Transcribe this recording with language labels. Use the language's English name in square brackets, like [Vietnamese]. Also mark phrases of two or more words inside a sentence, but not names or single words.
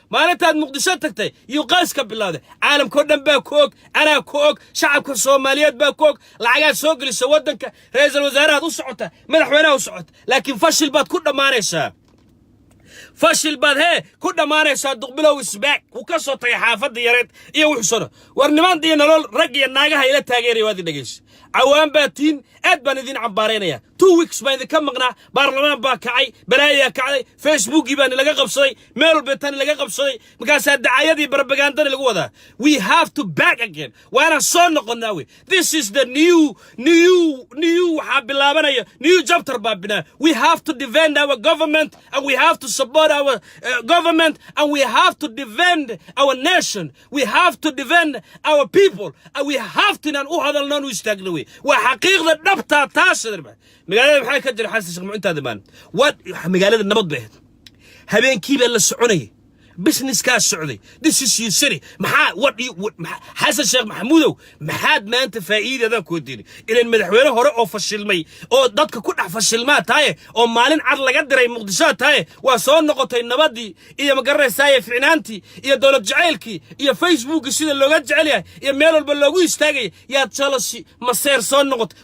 [Somali] Maalintaad Muqdisho tagtay, yuu qays ka bilowday. Caalamkoo dhan baa ku og, anaa ku og, shacabka Soomaaliyeed baa ku og. Lacagaad soo gelisa waddanka, ra'iisul wasaarahaad u socota, madaxweynaha u socota. Laakiin fashil baad ku dhammaanaysaa. Fashil baad, hee, ku dhammaanaysaa. [English] Duqbilow is back. [Somali] Wuu ka soo tagay xaafadda yareed iyo wuxuu soo dha-, war niman iyo nolol, rag iyo naagaha ila taageeraya, waad i dhegeysa. Cawaan baa tiin, aad baan idin cambaaraynayaa. [English] Two weeks [Somali] baan idinka maqnaa, baarlamaan baa kacay, balaayaa kacday, Facebookii baan ilaga qabsaday, meel walba tan ilaga qabsaday. Markaasaa dacaayadii barabagandadii lagu wadaa. [English] We have to back again. [Somali] Waa inaan soo noqonnaa wey. [English] This is the new, new, new, [Somali] waxaa bilaabanaya, [English] new chapter [Somali] baa binaa. [English] We have to defend our government and we have to support our, uh, government and we have to defend our nation. We have to defend our people. And we have to inaan u hadalno, inaan u istaagno wey. [Somali] Waa xaqiiqda dhabtaa taas, adeer macaan. Magaalada maxaa ka jira, Xasan Sheekh Maxamuud, intaada maan? What, magaalada nabad bay ahayd. Habeenkii baa la soconayay. Business kaa socday. [English] This is your city. Maxaa, what you, what, [Somali] maxaa, Xasan Sheekh Maxamuudow, maxaad maanta faa'iidadan ku diiday? Ileen madaxweyne hore oo fashilmay, oo dadka ku dhex fashilmaa tahay, oo maalin cad laga diray Muqdisho tahay, waa soo noqotay nabadii, iyo ma garanaysaa, iyo ficnaantii, iyo dowlad jacaylkii, iyo Facebook sida looga jecel yahay, iyo meel walba loogu istaagay, yaa jealousy, maseer soo noqotay.